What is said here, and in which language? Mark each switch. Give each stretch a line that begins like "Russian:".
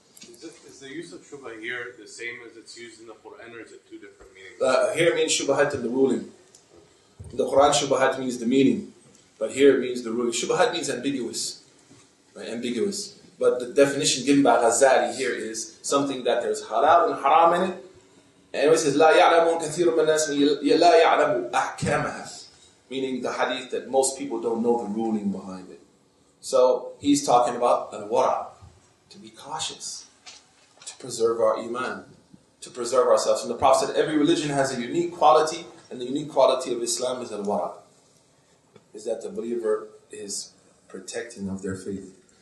English: Is the use of shubha here the same as it's used in the Quran, or is it two different meanings? Here it means shubahat in the ruling. In the Quran, shubahat means the meaning. But here it means the ruling. Shubahat means ambiguous. Right? Ambiguous. But the definition given by Ghazali here is something that there's halal and haram in it.
Arabic: And it says, لا يعلم كثير من الناس لا يعلم أحكامها.
English: Meaning the hadith that most people don't know the ruling behind it. So he's talking about al-wara, to be cautious, to preserve our iman, to preserve ourselves. And the Prophet said every religion has a unique quality, and the unique quality of Islam is al-wara, is that the believer is protecting of their faith.